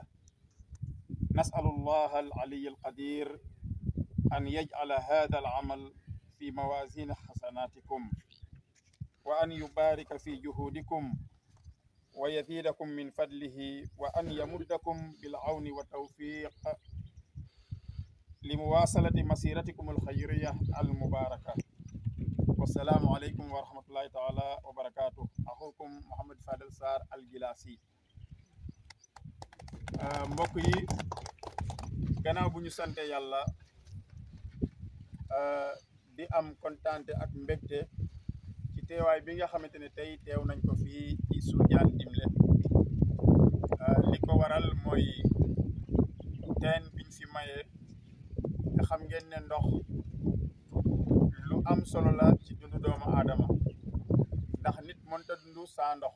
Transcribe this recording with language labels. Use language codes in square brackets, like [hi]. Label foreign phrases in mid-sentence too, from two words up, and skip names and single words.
[ar] نسأل الله العلي القدير أن يجعل هذا العمل في موازين حسناتكم، وأن يبارك في جهودكم ويزيدكم من فضله، وأن يمدكم بالعون والتوفيق لمواصلة مسيرتكم الخيرية المباركة. والسلام عليكم ورحمة الله تعالى وبركاته. أخوكم محمد فادل سار الجلاسي. [wo] mbokk yi gannaaw bu ñu sante yàlla di am kontaante ak mbégte ci teewaay bi nga xamante ne tey teew nañ ko fii ci Suujaan Dimle. li ko waral mooy teen biñ fi maye te xam ngeen ne ndox lu am solo la ci dundu doomu aadama, ndax nit mënta dundu saa ndox.